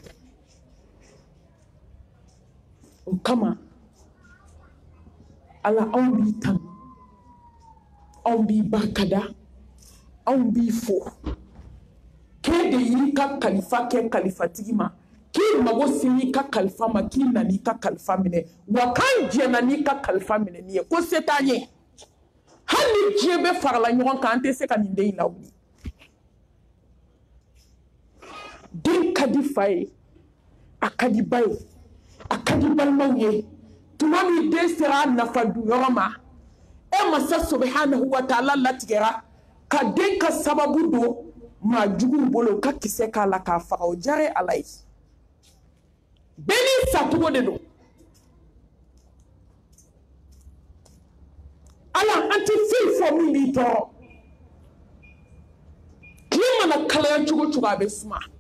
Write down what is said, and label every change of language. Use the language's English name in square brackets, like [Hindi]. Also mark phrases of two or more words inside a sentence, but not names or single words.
[Bambara] o kama ala anw b'i tanu anw b'i barikada anw b'i fo k'e de y'i ka kalifa kɛ kalifatigi ma k'i mago se i ka kalifa ma k'i nana i ka kalifa minɛ wa k'an jɛna n'i ka kalifa minɛni ye ko se t'an ye hali ni diɲɛ bɛɛ farala ɲɔgɔn kan an tɛ se ka nin den in lawuli den ka di fa ye a ka di ba ye a ka di balimaw ye tuma min den sera a nafa dun yɔrɔ ma e masa [Arabic] سبحانه وتعالى [Bambara] latigɛra ka den ka sababu don maa juguw bolo ka kisɛ k'a la k'a faga o diyara ala ye bɛɛ n'i sacogo de don ala an tɛ foyi fɔ min b'i tɔɔrɔ tile mana kalaya cogo cogo a bɛ suma